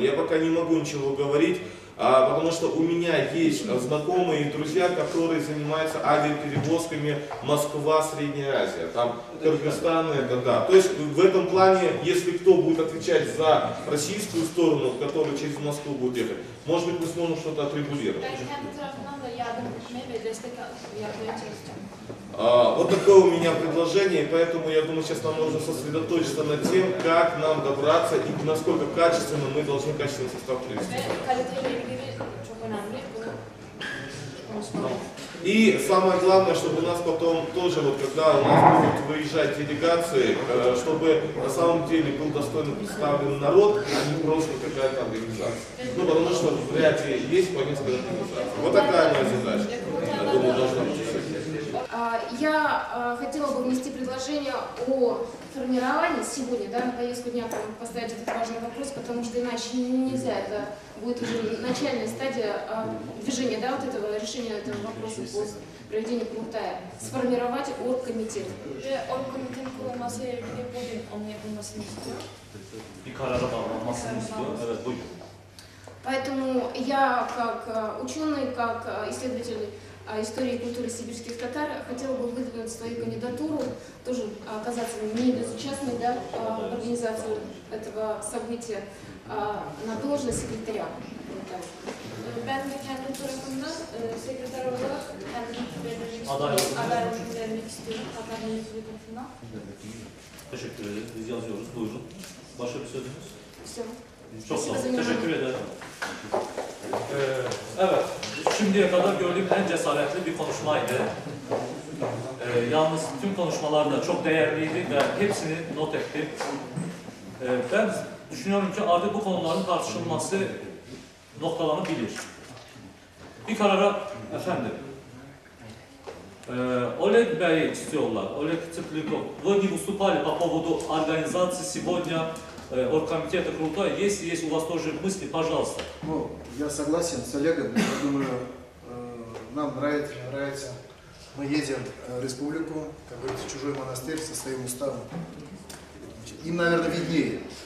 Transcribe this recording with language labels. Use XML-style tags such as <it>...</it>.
<ru>Я пока не могу ничего говорить, потому что у меня есть знакомые и друзья, которые занимаются авиаперевозками Москва, Средняя Азия, там Кыргызстан, это да. То есть в этом плане, если кто будет отвечать за российскую сторону, которая через Москву будет ехать, может быть, мы сможем что-то отрегулировать.</ru> <tr>Ben kendi tarafından da yardım etmeye ve destek yapmaya çalışacağım.</tr> <ru>Вот такое у меня предложение, и поэтому я думаю, сейчас нам нужно сосредоточиться над тем, как нам добраться и насколько качественно мы должны качественный состав привести.</ru> <tr>Ve kaliteyle ilgili çok önemli. Bunu konuşmalıyız.</tr> <ru>И самое главное, чтобы у нас потом тоже, вот когда у нас будут выезжать делегации, чтобы на самом деле был достойно представлен народ, а не просто какая-то организация. Ну, потому что в Бурятии есть по несколько организаций. Вот такая моя задача. Я думаю, должна быть. Я хотела бы внести предложение о формировании сегодня, да, на повестку дня поставить этот важный вопрос, потому что иначе нельзя, это будет уже начальная стадия движения, да, вот этого решения этого вопроса по проведению Kurultaya, сформировать оргкомитет.</ru> <tr>Ve orgkomitenin kurulmasıyla ilgili bugün onun yapılmasını istiyor. Bir karara bağlanmasını istiyor. Evet, buyurun.</tr> <ru>Поэтому я, как ученый, как исследователь истории и культуры сибирских татар, хотела бы выдвинуть свою кандидатуру, тоже оказаться не безучастной, да, в организации этого события, на должность секретаря.</ru> <tr>Ben de kendi tarafımdan sekreter olarak kendimi adaylığımı vermek istiyorum. Tatar Yönetimi tarafından. Teşekkür ederiz. Biz yazıyoruz. Buyurun. Başka bir sözünüz?</tr> <ru>Все.</ru> <tr>Çok sağ olun. Teşekkür ederim. Evet. Şimdiye kadar gördüğüm en cesaretli bir konuşmaydı. Yalnız tüm konuşmalar da çok değerliydi ve hepsini not ettim. Ben düşünüyorum ki artık bu konuların tartışılması noktalanabilir. Bir karara efendim. Oleg Bey istiyorlar.</tr> <ru>Oleg Цыпликов. Вы не выступали по поводу организации сегодня оргкомитета Kurultaya. Если есть у вас тоже мысли, пожалуйста. Ну, я согласен с Олегом. Я думаю, нам нравится. Мы едем в республику, как говорится, чужой монастырь со своим уставом. Им, наверное, виднее.</ru>